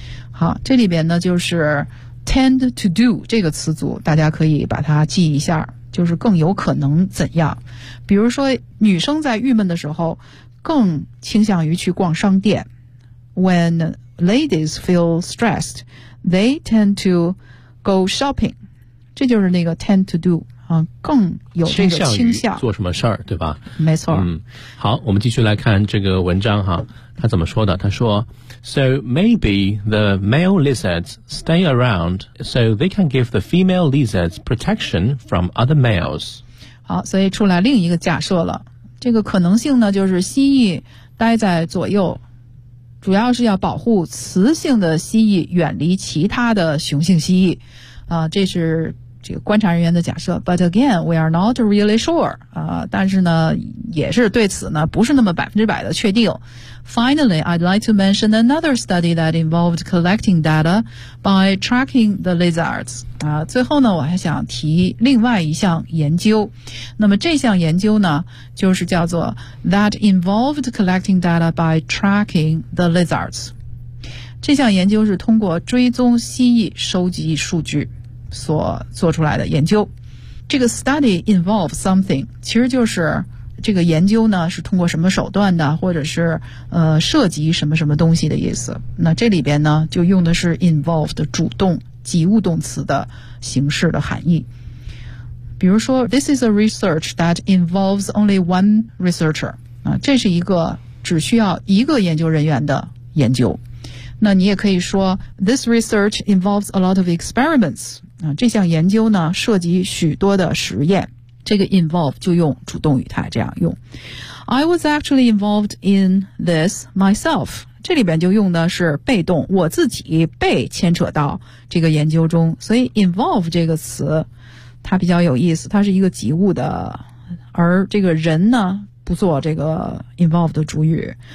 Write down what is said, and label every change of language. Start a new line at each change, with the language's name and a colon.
Chinese: 好，这里边呢就是 tend to do 这个词组，大家可以把它记一下，就是更有可能怎样。比如说女生在郁闷的时候更倾向于去逛商店。
English: When ladies feel stressed, they tend to go shopping.
Chinese: 这就是那个 tend to do, 啊，更有这个倾向做什么事儿，对吧？没错。
English: 嗯，好，我们继续来看这个文章哈，他怎么说的？他说，So maybe the male lizards stay around so they can give the female lizards protection from other males.
Chinese: 好，所以出来另一个假设了。这个可能性呢，就是蜥蜴待在左右，主要是要保护雌性的蜥蜴远离其他的雄性蜥蜴。啊，这是这个观察人员的假设。
English: But again, we are not really sure.
Chinese: 啊，但是呢，也是对此呢，不是那么百分之百的确定。
English: Finally, I'd like to mention another study that involved collecting data by tracking the lizards.
Chinese: 啊，最后呢，我还想提另外一项研究。那么这项研究呢，就是叫做 that involved collecting data by tracking the lizards. 这项研究是通过追踪蜥蜴收集数据所做出来的研究。这个 study involves something, 其实就是这个研究呢是通过什么手段的，或者是涉及什么什么东西的意思。那这里边呢就用的是 involved 主动及物动词的形式的含义。
English: 比如说 This is a research that involves only one researcher, 啊，这是一个只需要一个研究人员的研究。那你也可以说 This research involves a lot of experiments.
Chinese: 这项研究呢涉及许多的实验。这个 involve 就用主动语态这样用。 I was actually involved in this myself. 这里边就用的是被动，我自己被牵扯到这个研究中。所以 involve 这个词它比较有意思，它是一个及物的，而这个人呢不做这个 involve 的主语。